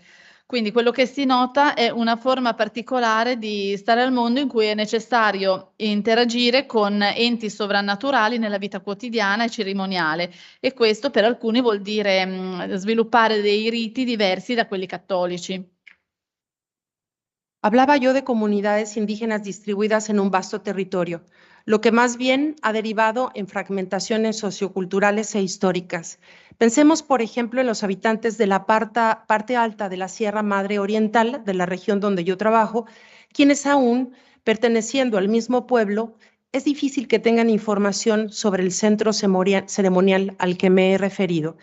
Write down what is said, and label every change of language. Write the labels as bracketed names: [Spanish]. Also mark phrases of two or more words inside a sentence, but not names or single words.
[Italian] Quindi quello che si nota è una forma particolare di stare al mondo in cui è necessario interagire con enti sovrannaturali nella vita quotidiana e cerimoniale, e questo per alcuni vuol dire sviluppare dei riti diversi da quelli cattolici. [Spanish] Hablaba yo de comunidades indígenas distribuidas en un vasto territorio. lo que más bien ha derivado en fragmentaciones socioculturales e históricas. Pensemos, por ejemplo, en los habitantes de la parte alta de la Sierra Madre Oriental, de la región donde yo trabajo, quienes aún, perteneciendo al mismo pueblo, es difícil que tengan información sobre el centro ceremonial al que me he referido.